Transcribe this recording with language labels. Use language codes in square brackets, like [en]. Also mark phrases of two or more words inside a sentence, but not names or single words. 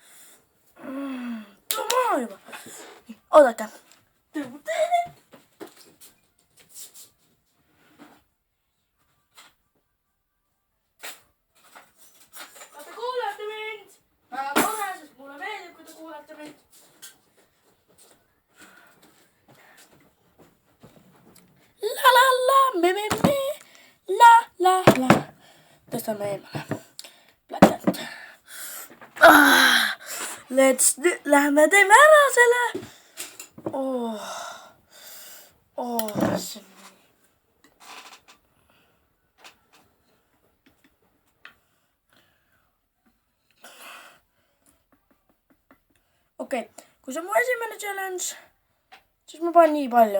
[et] Tule maailma. Oodake. Kas te kuulete mind? Väga tore, sest mulle meeldib, kui te kuulete mind. La la la, me, la la la. Tõstame eemale. Plakat. Lähme teeme ära selle. See on nii. Okei, kui see on mu esimene challenge, siis ma panen nii palju.